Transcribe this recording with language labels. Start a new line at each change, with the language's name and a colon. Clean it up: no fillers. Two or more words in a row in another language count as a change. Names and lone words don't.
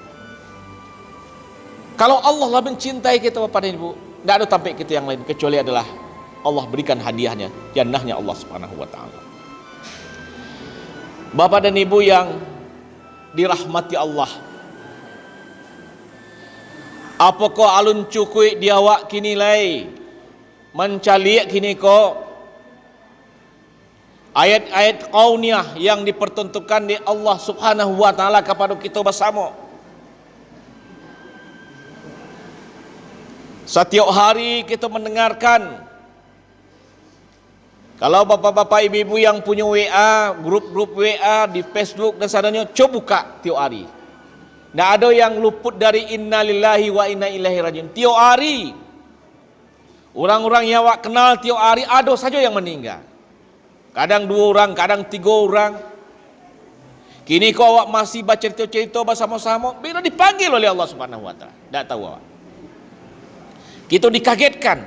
Indonesian: Kalau Allah lah mencintai kita Bapak dan Ibu, tidak ada tampik kita yang lain kecuali adalah Allah berikan hadiahnya, jannahnya Allah
Arabic: Subhanahu wa taala.
Indonesian: Bapak dan Ibu yang dirahmati Allah, apakah
Minangkabau: alun cukui diawak kini lai mencaliak kini ko
Indonesian: ayat-ayat qauniyah yang dipertentukan di Allah
Arabic: Subhanahu wa taala
Indonesian: kepada kita bersama. Setiap hari kita mendengarkan. Kalau bapak-bapak ibu-ibu yang punya WA, grup-grup WA di Facebook dan sadanya, coba buka tiap hari. Tidak ada yang luput dari
Arabic: inna lillahi wa inna ilaihi rajiun.
Indonesian: Tiap hari orang-orang yang awak kenal tiap hari ada saja yang meninggal. Kadang 2 orang, kadang 3 orang. Kini kau awak masih baca cerita-cerita bersama-sama, bila dipanggil oleh Allah
Arabic: Subhanahu wa taala.
Indonesian: Tak tahu awak. Kita dikagetkan.